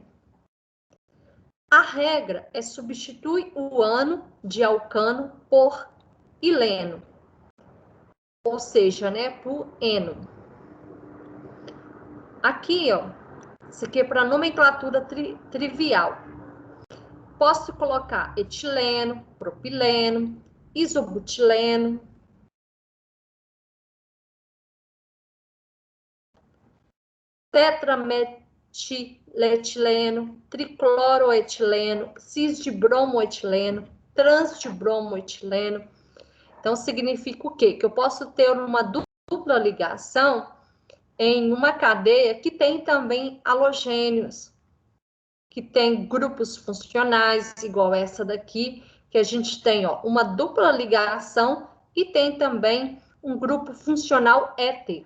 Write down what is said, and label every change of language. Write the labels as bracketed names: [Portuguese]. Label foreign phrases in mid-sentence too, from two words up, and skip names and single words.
[Portuguese] A regra é substituir o ano de alcano por ileno, ou seja, né, por eno. Aqui, ó, isso aqui é para nomenclatura trivial. Posso colocar etileno, propileno, isobutileno, tetrametiletileno, tricloroetileno, cis-dibromoetileno, trans-dibromoetileno. Então, significa o quê? Que eu posso ter uma dupla ligação em uma cadeia que tem também halogênios, que tem grupos funcionais, igual essa daqui, que a gente tem ó, uma dupla ligação e tem também um grupo funcional éter.